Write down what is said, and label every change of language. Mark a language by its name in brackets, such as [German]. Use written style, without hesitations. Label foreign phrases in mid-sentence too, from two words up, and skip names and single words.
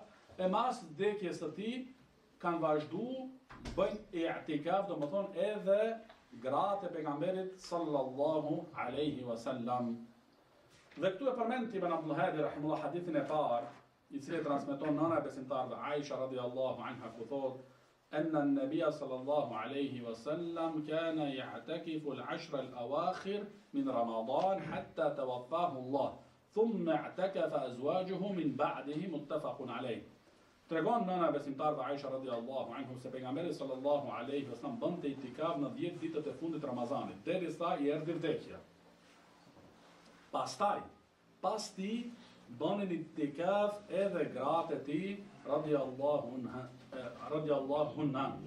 [Albanian] E mas vdekjes së tij kanë vazhdu bëjnë i'tikaf, domethënë edhe gratë e pejgamberit [Arabic] صلى الله عليه وسلم. [Albanian] Dhe këtu e përmend Ibn Abdul Hadi rahimullah hadithin e parë, i cili transmeton nëna e besimtarëve Aisha [Arabic] رضي الله عنها [Albanian] ku thotë [Arabic] أن النبي صلى الله عليه وسلم كان يعتكف العشر الأواخر من رمضان حتى توفاه الله ثم اعتكف أزواجه من بعده متفق عليه. [Albanian] Tregon nëna besimtarëve Aisha [Arabic] رضي الله عنها [Albanian] se pejgamberi [Arabic] صلى الله عليه وسلم [Albanian] bënte itikaf në 10 ditët e fundit të Ramazanit, derisa I erdhi vdekja. Pastaj pas ti bënin itikaf edhe gratë e tij [Arabic] رضي الله عنها.